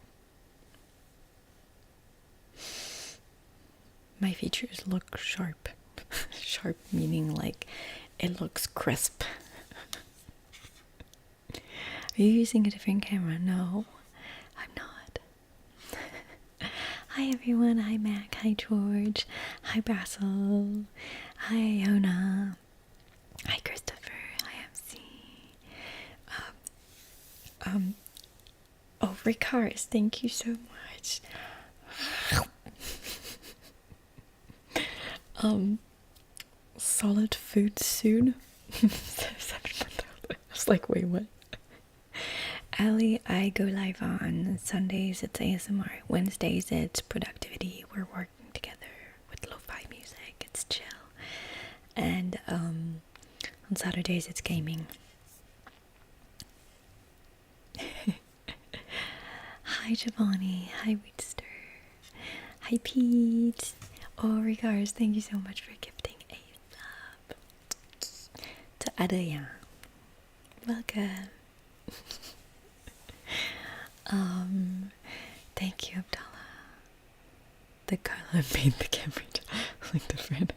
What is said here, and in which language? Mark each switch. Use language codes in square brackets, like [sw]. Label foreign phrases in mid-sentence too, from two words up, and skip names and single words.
[en] My features look sharp. Sharp meaning like it looks crisp. Are you using a different camera? No, I'm not. Hi everyone. Hi Mac. Hi George. Hi Basil. Hi Ona. Hi Christopher. Hi MC. Oh, Ricard's, thank you so much. Solid food soon. I was like, wait, what? Ali, I go live on Sundays, it's ASMR. Wednesdays, it's productivity. We're working together with lo-fi music. It's chill. And on Saturdays, it's gaming. Hi Giovanni, hi Wheatster, hi Pete. Oh, regards, thank you so much for gifting a sub to Adaya. Welcome. Thank you, Abdallah. The color made the camera look different.